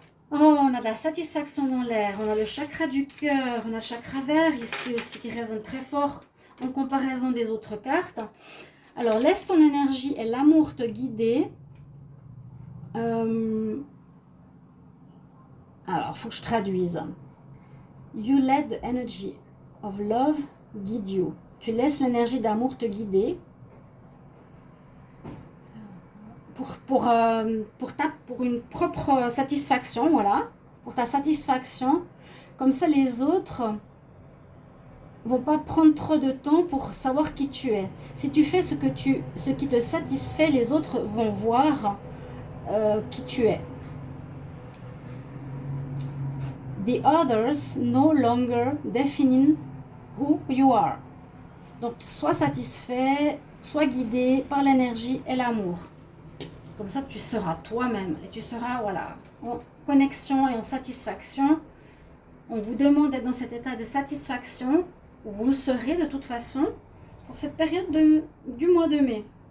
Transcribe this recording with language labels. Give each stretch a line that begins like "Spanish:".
French: Oh, on a de la satisfaction dans l'air. On a le chakra du cœur. On a le chakra vert ici aussi qui résonne très fort en comparaison des autres cartes. Alors, laisse ton énergie et l'amour te guider. Alors, il faut que je traduise.
English: You let the energy of love guide you.
French: Tu laisses l'énergie d'amour te guider pour une propre satisfaction, voilà. Pour ta satisfaction. Comme ça, les autres vont pas prendre trop de temps pour savoir qui tu es. Si tu fais ce qui te satisfait, les autres vont voir qui tu es.
English: The others no longer define who you are.
French: Donc, sois satisfait, sois guidé par l'énergie et l'amour. Comme ça, tu seras toi-même et tu seras, voilà, en connexion et en satisfaction. On vous demande d'être dans cet état de satisfaction, où vous le serez de toute façon, pour cette période du mois de mai.